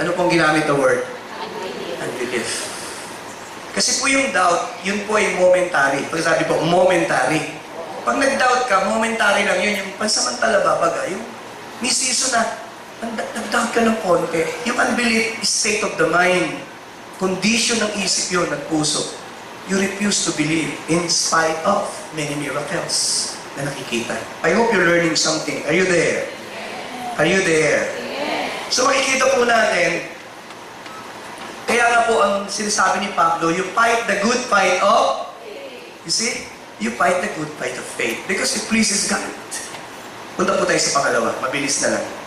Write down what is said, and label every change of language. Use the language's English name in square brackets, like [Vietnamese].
[Filipino] Ano pong ginamit the word? Unbelief. Kasi po yung doubt, yun po ay momentary. Pag sabi po, momentary. Pag nag-doubt ka, momentary lang yun. Yung pansamantala babaga, yung may season na, nag-doubt ka ng konti. [English] Yung unbelief is state of the mind. [Filipino] Condition ng isip yun, ng puso. [English] You refuse to believe in spite of many miracles [Filipino] na nakikita. [English] I hope you're learning something. Are you there? Are you there? So [Filipino] makikita po natin, kaya nga po ang sinasabi ni Pablo, [English] you fight the good fight of, you see? You fight the good fight of faith because it pleases God. [Filipino] Punta po tayo sa pangalawa. Mabilis na lang.